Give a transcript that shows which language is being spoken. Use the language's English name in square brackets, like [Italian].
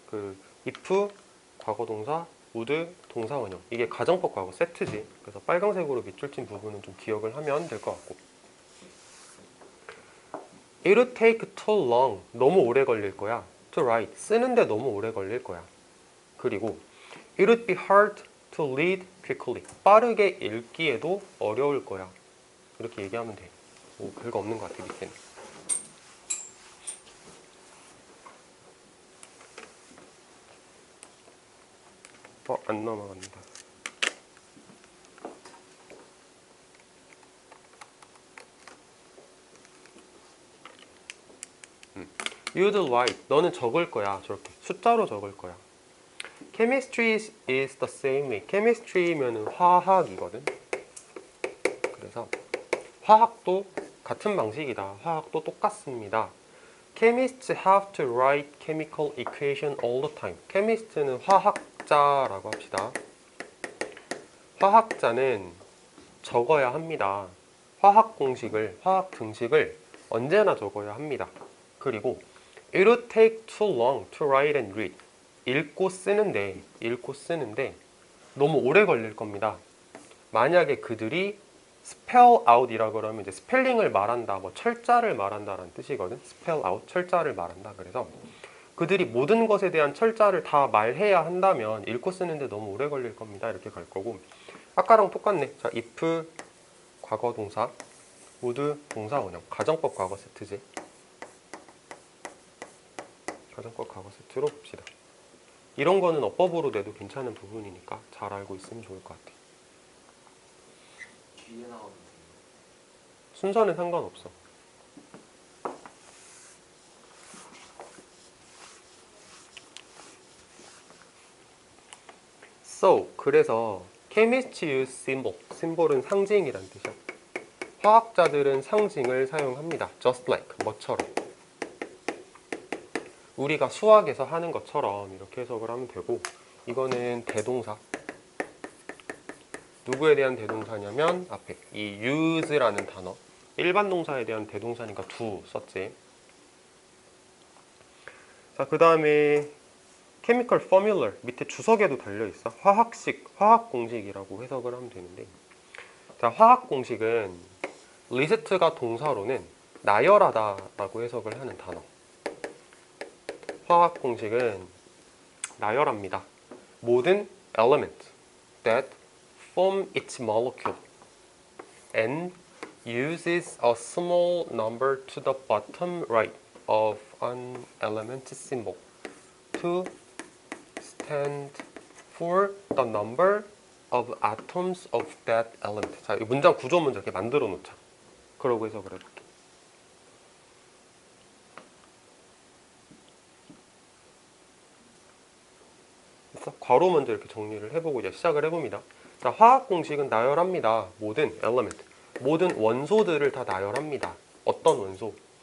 [Korean] 그 if 과거 동사 우드 동사원형. 이게 가정법 과거 세트지. 그래서 빨강색으로 밑줄 친 부분은 좀 기억을 하면 될 것 같고. [English] It would take too long. [Korean] 너무 오래 걸릴 거야. [English] To write. [Korean] 쓰는데 너무 오래 걸릴 거야. 그리고 [English] It would be hard to read quickly. [Korean] 빠르게 읽기에도 어려울 거야. 이렇게 얘기하면 돼. 뭐 별거 없는 것 같아, 밑에는. 안 넘어간다. [English] You'd write. [Korean] 너는 적을 거야. 저렇게 숫자로 적을 거야. [English] Chemistry is the same way. [Korean] Chemistry면은 화학이거든. 그래서 화학도 같은 방식이다. 화학도 똑같습니다. [English] Chemists have to write chemical equation all the time. [Korean] Chemist는 화학자라고 합시다. 화학자는 적어야 합니다. 화학 공식을, 화학 등식을 언제나 적어야 합니다. 그리고 [English] It would take too long to write and read. [Korean] 읽고 쓰는데 너무 오래 걸릴 겁니다. 만약에 그들이 spell out이라 그러면 이제 스펠링을 말한다, 뭐 철자를 말한다라는 뜻이거든. spell out, 철자를 말한다. 그래서 그들이 모든 것에 대한 철자를 다 말해야 한다면 읽고 쓰는데 너무 오래 걸릴 겁니다. 이렇게 갈 거고. 아까랑 똑같네. 자, if 과거 동사, would 동사 원형, 가정법 과거 세트지. 가정법 과거 세트로 봅시다. 이런 거는 어법으로 내도 괜찮은 부분이니까 잘 알고 있으면 좋을 것 같아. 뒤에 나오는데 순서는 상관없어. [English] So, [Korean] 그래서 [English] chemists use symbol. [Korean] symbol은 상징이란 뜻이야. 화학자들은 상징을 사용합니다. [English] just like, [Korean] 뭐처럼. 우리가 수학에서 하는 것처럼 이렇게 해석을 하면 되고, 이거는 대동사. 누구에 대한 대동사냐면 앞에 이 use라는 단어. 일반 동사에 대한 대동사니까 do 썼지. 자, 그 다음에 chemical formula 밑에 주석에도 달려있어. 화학식, 화학 공식이라고 해석을 하면 되는데, 자, 화학 공식은 리스트가 동사로는 나열하다라고 해석을 하는 단어. 화학 공식은 나열합니다. [English] 모든 element that form its molecule and uses a small number to the bottom right of an element symbol to stand for the number of atoms of that element. [Korean] 자, 이 문장 구조 먼저 이렇게 만들어 놓자. 그러고 해석을 해볼게. 됐어? 괄호 먼저 이렇게 정리를 해보고 이제 시작을 해봅니다. 자, 화학 공식은 나열합니다. 모든 element, 모든 원소들을 다 나열합니다. 어떤 원소?